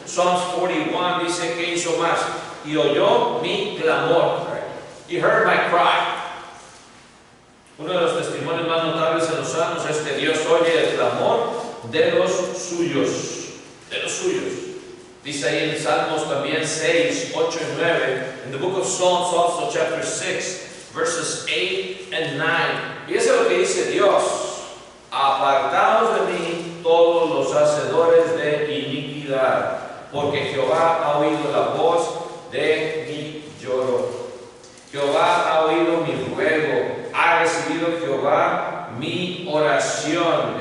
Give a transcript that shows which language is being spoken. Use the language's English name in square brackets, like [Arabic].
[Spanish] Psalms 41 dice que hizo más. Y oyó mi clamor. [English] He heard my cry. [Spanish] Uno de los testimonios más notables en los Salmos es que Dios oye el clamor de los suyos. De los suyos. Dice ahí en Salmos también 6, 8 y 9. [English] In the book of Psalms also chapter 6, verses 8 and 9. [Spanish] Y eso es lo que dice Dios: apartaos de mí todos los hacedores de iniquidad. porque Jehová ha oído la voz de mi lloro. Jehová ha oído mi ruego, ha recibido Jehová mi oración.